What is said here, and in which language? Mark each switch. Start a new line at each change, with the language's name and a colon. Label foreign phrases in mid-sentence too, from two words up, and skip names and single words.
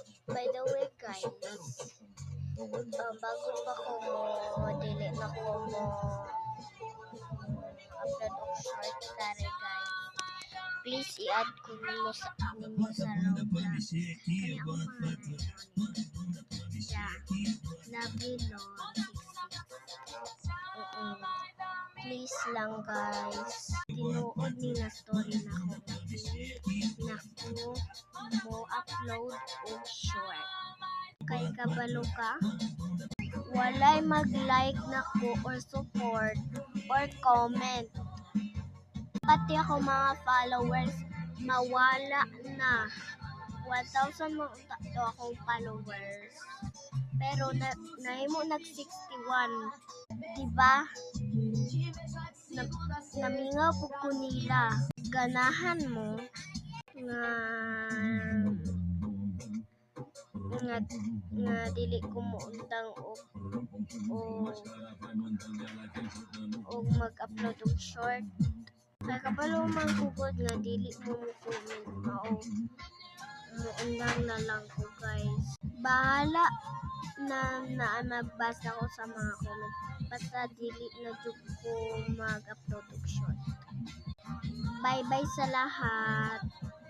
Cebuano: By the way guys, bago pa ko mo dili na ko mo upload og short kare guys. Please i-add ko ninyo sa Roblox. Kani ako pangalan. Yeah.
English: Love you Lord. Please lang guys.
Cebuano: Tinuod ni na story na ko na ko mo upload og short. Kay kabalo ka? Walay mag-like na ko or support or comment. Pati ako mga followers mawala na. 1,000 mo to akong followers. Pero nahimo nag 61. Diba? Namingaw po ko nila. Ganahan mo nga dili ko mo undang og mag-upload og short. Kaya kabalo man kugod nga dili mo comment mao muundang na lang ko guys. Bahala na magbasa ko sa mga comment basta dili na jud ko mag-upload og short.
English: Bye bye
Filipino: sa lahat.